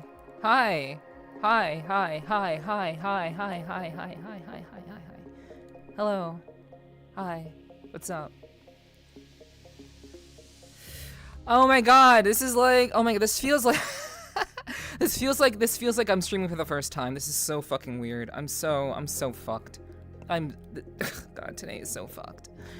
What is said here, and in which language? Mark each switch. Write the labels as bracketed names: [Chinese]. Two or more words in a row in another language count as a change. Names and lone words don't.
[English] Hi. Hi, hi, hi, hi, hi, hi, hi, hi, hi, hi, hi, hi. Hello. Hi. What's up? Oh my god, this is like, oh my god, this feels like this feels like I'm streaming for the first time. This is so fucking weird. I'm so fucked. God, today is so fucked.